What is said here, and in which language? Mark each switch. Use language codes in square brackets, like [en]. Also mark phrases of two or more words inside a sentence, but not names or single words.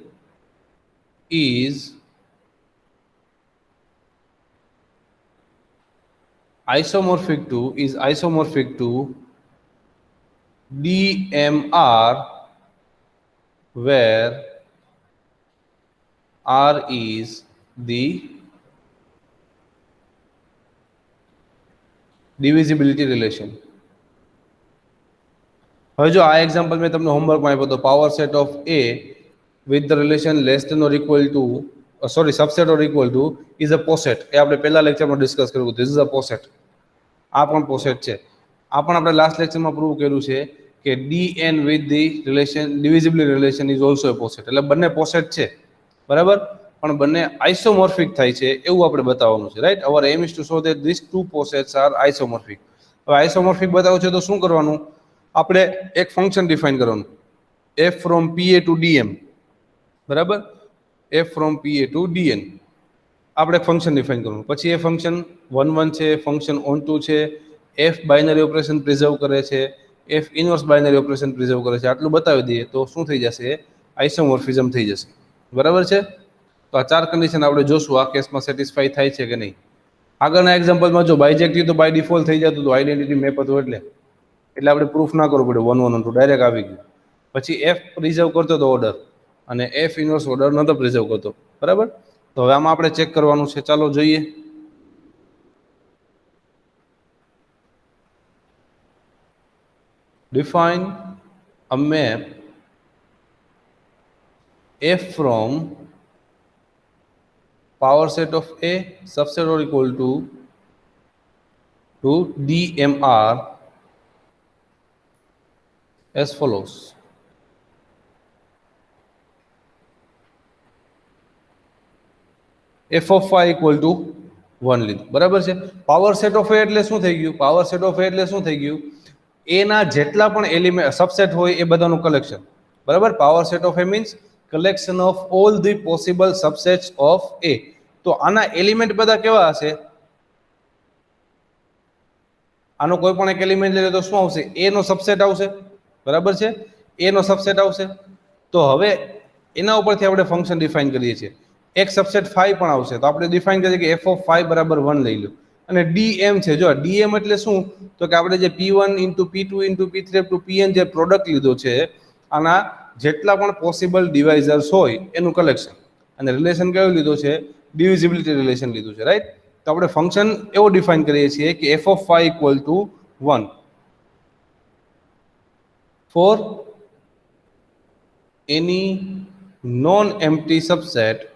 [en] is isomorphic to DMR, where R is the divisibility relation. [gu] હવે જો આ એક્ઝામ્પલ મેં તમને હોમવર્કમાં આપ્યો તો [en] power set of A with the relation less than or equal to subset or equal to is a poset. [gu] એ આપણે પહેલા લેક્ચરમાં ડિસ્કસ કર્યું. [en] This is a poset. [gu] આ પણ પોસેટ છે. આ પણ આપણે લાસ્ટ લેક્ચરમાં પ્રૂવ કર્યું છે કે [en] dn with the relation divisibility relation is also a poset. [gu] એટલે બંને પોસેટ છે. બરાબર? પણ બંને આઇસોમોર્ફિક થાય છે એવું આપણે બતાવવાનું છે. રાઈટ? [en] our aim is to show that these two posets are isomorphic. [gu] હવે આઇસોમોર્ફિક બતાવવું છે તો શું કરવાનું? આપણે એક [en] function define [gu] કરવાનું, [en] f from pa to dm. [gu] બરાબર? [en] f from pa to dn [gu] આપણે એક [en] function define [gu] કરવાનું. પછી એ ફંક્શન 1 1 છે, ફંક્શન onto છે, f [en] binary operation preserve [gu] કરે છે, f [en] inverse binary operation preserve [gu] કરે છે. આટલું બતાવી દઈએ તો શું થઈ જશે? આઇસોમોર્ફિઝમ થઈ જશે. બરાબર છે? તો આ 4 કન્ડિશન આપણે જોશું આ કેસમાં સેટિસ્ફાઈ થાય છે કે નહીં. આગળના એક્ઝામ્પલમાં જો બાયજેક્ટિવ તો [en] by default [gu] થઈ જતું હતું, [en] identity map [gu] હતું એટલે આપણે પ્રૂફ ના કરવું પડે 1 1 2 ડાયરેક્ટ આવી ગયું. પછી f પ્રિઝર્વ કરતો હતો ઓર્ડર અને f [en] inverse order [gu] નતો પ્રિઝર્વ કરતો. બરાબર? તો હવે આમાં આપણે ચેક કરવાનું છે. ચાલો જોઈએ. [en] Define a map f from power set of A subset or equal to DMR as follows. f of phi equal to 1 [gu] લીધું. બરાબર છે? [en] power set of A [gu] એટલે શું થઈ ગયું? [en] power set of A [gu] એટલે શું થઈ ગયું? A ના જેટલા પણ [en] element subset [gu] હોય એ બધાનું કલેક્શન. [en] બરાબર? power set of A means collection of all the possible subsets of A. [gu] તો આના એલિમેન્ટ બધા કેવા હશે? આનો કોઈ પણ એક એલિમેન્ટ લઈએ તો શું આવશે? A નો સબસેટ આવશે. બરાબર છે? A નો સબસેટ આવશે. તો હવે એના ઉપરથી આપણે [en] function define [gu] કરીએ છીએ. એક સબસેટ phi પણ આવશે તો આપણે ડિફાઇન કરીએ કે [en] f of phi [gu] બરાબર 1 લઈ લો. અને dm છે. જો dm એટલે શું? તો કે આપણે જે [en] p1 into p2 into p3 up to pn [gu] જે પ્રોડક્ટ લીધો છે આના જેટલા પણ [en] possible divisors [gu] હોય એનું કલેક્શન. અને રિલેશન કયું લીધું છે? [en] divisibility relation [gu] લીધું છે. રાઈટ? તો આપણે ફંક્શન એવો ડિફાઇન કરીએ છીએ કે [en] f of phi equal to 1 for any non-empty subset